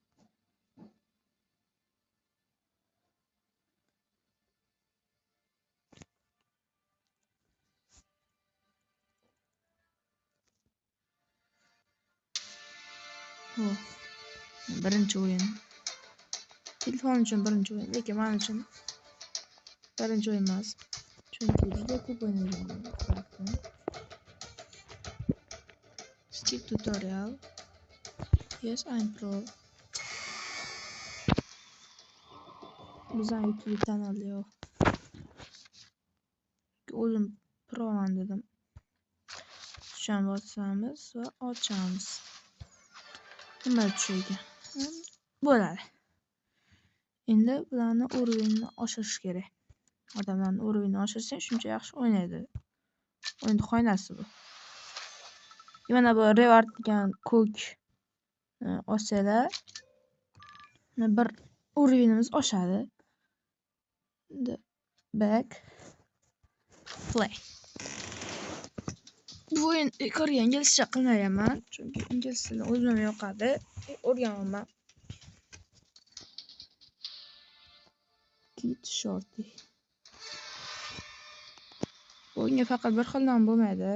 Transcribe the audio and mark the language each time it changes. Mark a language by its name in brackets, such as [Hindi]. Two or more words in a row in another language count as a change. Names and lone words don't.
[Uzbek] Birinchi o'yin. Telefon uchun birinchi o'yin, lekin men uchun birinchi o'yin emas. Chunki juda ko'p o'ynaganman. [English] Skip tutorial. Yes, I'm pro. [Uzbek] Bizning YouTube kanal yo'q. O'zim proman dedim. Tushun bosamiz va ochamiz. Nima tushiga? Bo'ladi. Endi bularni уровенini oshirish kerak. Odamlarning уровенini oshirsa, shuncha yaxshi o'ynaydi. O'yin xoinasi bu. Mana bu reward degan ko'k olsalar, bir уровенimiz oshadi. [English] Back play. [Uzbek] Bu o'yin ko'rgan inglizcha qilmayman, chunki ingliz tilini o'zim yoqadi, o'rganaman. [English] Kit shorty. [Uzbek] O'yinga faqat bir xil nom bo'lmaydi.